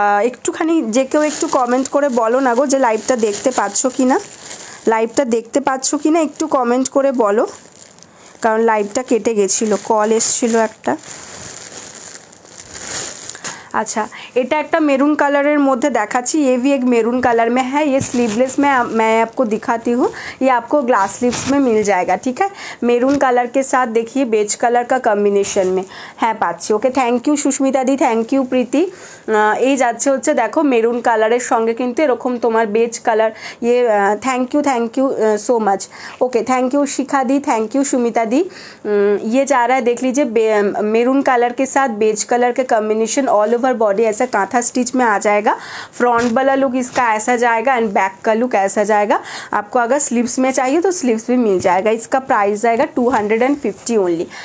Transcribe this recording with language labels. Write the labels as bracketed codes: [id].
[bn] একটুখানি যে কেউ একটু কমেন্ট করে বলো না গো যে লাইভটা দেখতে পাচ্ছ কি না, লাইভটা দেখতে পাচ্ছ কি না একটু কমেন্ট করে বলো, কারণ লাইভটা কেটে গেছিলো, কল এসেছিলো একটা। अच्छा, এটা একটা মেরুন কালারের মধ্যে দেখাচ্ছি। [hi] ये भी एक मेरून कलर में है। ये स्लीवलेस में मैं आपको दिखाती हूँ। ये आपको ग्लास स्लीव्स में मिल जाएगा। ठीक है, मेरून कलर के साथ देखिए बेज कलर का कम्बिनेशन में है पाচ্ছি। [en] okay, thank you [bn] Susmita the, thank you প্রীতি। এই যাচ্ছে হচ্ছে দেখো মেরুন কালারের সঙ্গে কিন্তু এরকম তোমার বেজ কালার। [en] ये thank you so much. [hi] Okay, thank you Shikha the, thank you Sumita दी। ये जा रहा है, देख लीजिए मेरून कलर के साथ बेज कलर के कम्बिनेशन, ऑल ओवर बॉडी ऐसा कांथा स्टिच में आ जाएगा। फ्रंट वाला लुक इसका ऐसा जाएगा एंड बैक का लुक ऐसा जाएगा। आपको अगर स्लीव्स में चाहिए तो स्लीव्स भी मिल जाएगा। इसका प्राइस जाएगा 250 ओनली।